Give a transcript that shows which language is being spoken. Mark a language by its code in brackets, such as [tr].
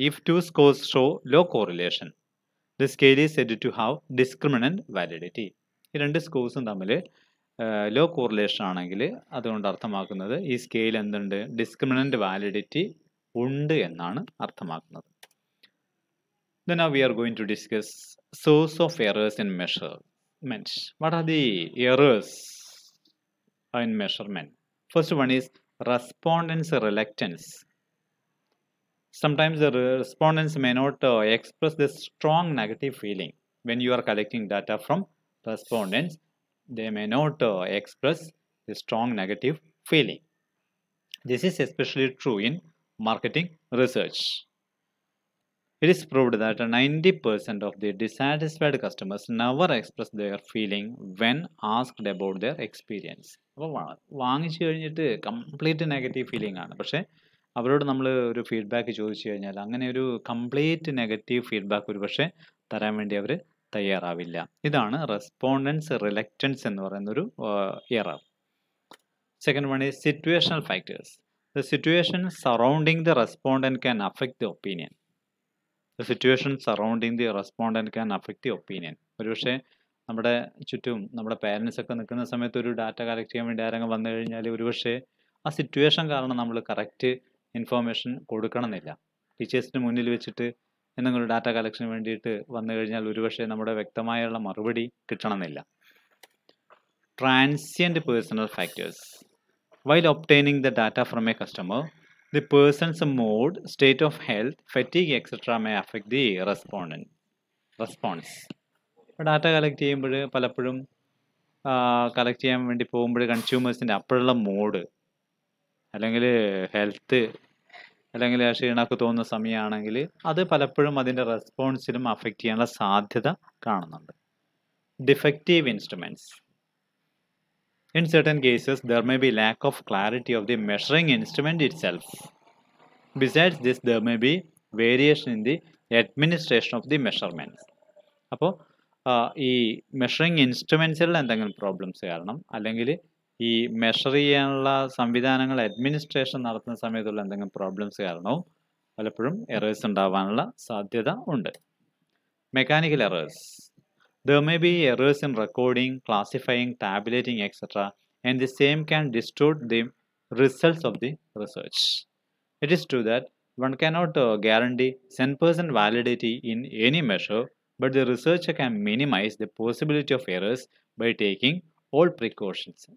[en] If two scores show low correlation, the scale is said to have discriminant validity. [ml] ഈ രണ്ട് സ്കോഴ്സും തമ്മിൽ law correlation ആണെങ്കിൽ അതുകൊണ്ട് അർത്ഥമാക്കുന്നത് ഈ സ്കെയിൽ എന്തുണ്ട്? ഡിസ്ക്രിമിനൻ്റ് വാലിഡിറ്റി ഉണ്ട് എന്നാണ് അർത്ഥമാക്കുന്നത്. [en] Then now we are going to discuss source of errors in measurement. What are the errors in measurement? First one is respondents' reluctance. Sometimes the respondents may not express the strong negative feeling when you are collecting data from respondents, they may not express a strong negative feeling. This is especially true in marketing research. It is proved that 90% of the dissatisfied customers never express their feeling when asked about their experience. [ml] അപ്പോൾ വാങ്ങിച്ചു കഴിഞ്ഞിട്ട് complete negative feeling ആണ്. പക്ഷേ അവരോട് നമ്മൾ ഒരു feedback ചോദിച്ചു കഴിഞ്ഞാൽ അങ്ങനെ ഒരു കംപ്ലീറ്റ് നെഗറ്റീവ് ഫീഡ്ബാക്ക് ഒരു പക്ഷേ തരാൻ വേണ്ടി അവർ തയ്യാറാവില്ല. ഇതാണ് റെസ്പോണ്ടൻസ് റിലക്റ്റൻസ് എന്ന് പറയുന്ന ഒരു error. [en] Second one is situational factors. The situation surrounding the respondent can affect the opinion. The situation surrounding the respondent can affect the opinion. [ml] ഒരുപക്ഷെ നമ്മുടെ ചുറ്റും നമ്മുടെ പേരൻസ് ഒക്കെ നിൽക്കുന്ന സമയത്ത് ഒരു ഡാറ്റ കളക്ട് ചെയ്യാൻ വേണ്ടി ആരെങ്കിലും വന്നു കഴിഞ്ഞാൽ ഒരുപക്ഷെ ആ സിറ്റുവേഷൻ കാരണം നമ്മൾ കറക്റ്റ് ഇൻഫോർമേഷൻ കൊടുക്കണമെന്നില്ല. ടീച്ചേഴ്സിന് മുന്നിൽ വെച്ചിട്ട് എന്തെങ്കിലും ഡാറ്റ കളക്ഷന് വേണ്ടിയിട്ട് വന്നു കഴിഞ്ഞാൽ ഒരുപക്ഷെ നമ്മുടെ വ്യക്തമായുള്ള മറുപടി കിട്ടണമെന്നില്ല. [en] Transient personal factors. While obtaining the data from a customer, the person's mood, state of health, fatigue, etc. may affect the response. [ml] Data collect ചെയ്യുമ്പോൾ പലപ്പോഴും കളക്ട് ചെയ്യാൻ വേണ്ടി പോകുമ്പോൾ കൺസ്യൂമേഴ്സിൻ്റെ അപ്പോഴുള്ള മൂഡ് അല്ലെങ്കിൽ ഹെൽത്ത് അല്ലെങ്കിൽ ക്ഷീണമൊക്കെ തോന്നുന്ന സമയമാണെങ്കിൽ അത് പലപ്പോഴും അതിൻ്റെ റെസ്പോൺസിലും അഫക്റ്റ് ചെയ്യാനുള്ള സാധ്യത കാണുന്നുണ്ട്. [en] Defective instruments. In certain cases, there may be lack of clarity of the measuring instrument itself. Besides this, there may be variation in the administration of the measurements. [ml] അപ്പോൾ ഈ മെഷറിങ് ഇൻസ്ട്രുമെൻസിലുള്ള എന്തെങ്കിലും പ്രോബ്ലംസ് കാരണം അല്ലെങ്കിൽ ഈ measure ചെയ്യാനുള്ള സംവിധാനങ്ങൾ administration നടത്തുന്ന സമയത്തുള്ള എന്തെങ്കിലും പ്രോബ്ലംസ് കാരണവും പലപ്പോഴും എറേഴ്സ് ഉണ്ടാവാനുള്ള സാധ്യത ഉണ്ട്. [en] Mechanical errors. There may be errors in recording, classifying, tabulating, etc. and the same can distort the results of the research. It is true that one cannot guarantee 100% validity in any measure, but the researcher can minimize the possibility of errors by taking all precautions.